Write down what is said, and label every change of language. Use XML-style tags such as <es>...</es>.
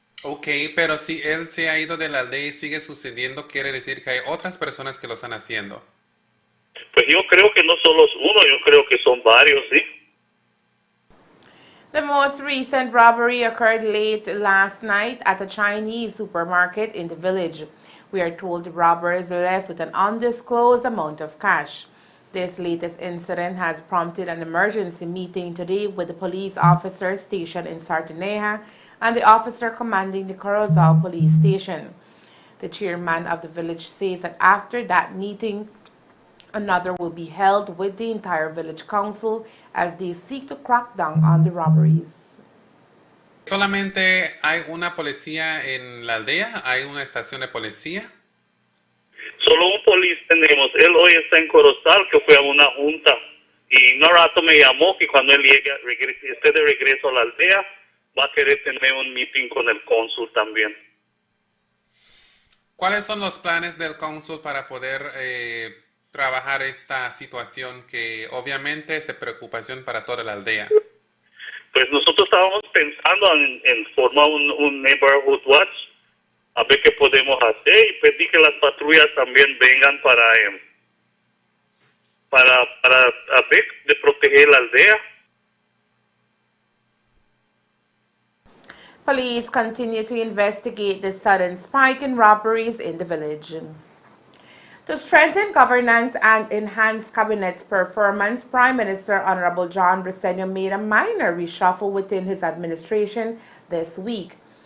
<es>Ok, pero si él se ha ido de la ley y sigue sucediendo, quiere decir que hay otras personas que lo están haciendo. Pues yo creo que no solo es uno, yo creo que son varios, ¿sí?</es> <en>The most recent robbery occurred late last night at a Chinese supermarket in the village. We are told the robbers left with an undisclosed amount of cash. This latest incident has prompted an emergency meeting today with the police officer stationed in Sardineja and the officer commanding the Corozal police station. The chairman of the village says that after that meeting, another will be held with the entire village council as they seek to crack down on the robberies.</en> <es>¿Solamente hay una policía en la aldea? ¿Hay una estación de policía? Solo un policía tenemos. Él hoy está en Corozal, que fue a una junta. Y no rato me llamó que cuando él esté de regreso a la aldea, va a querer tener un meeting con el cónsul también. ¿Cuáles son los planes del cónsul para poder trabajar esta situación que obviamente es de preocupación para toda la aldea? Pues nosotros estábamos pensando en formar un neighborhood watch, a ver qué podemos hacer, y pedir que las patrullas también vengan para a ver de proteger la aldea.</es> <en>Police continue to investigate the sudden spike in robberies in the village. To strengthen governance and enhance cabinet's performance, Prime Minister Honorable John Briceño made a minor reshuffle within his administration this week.</en>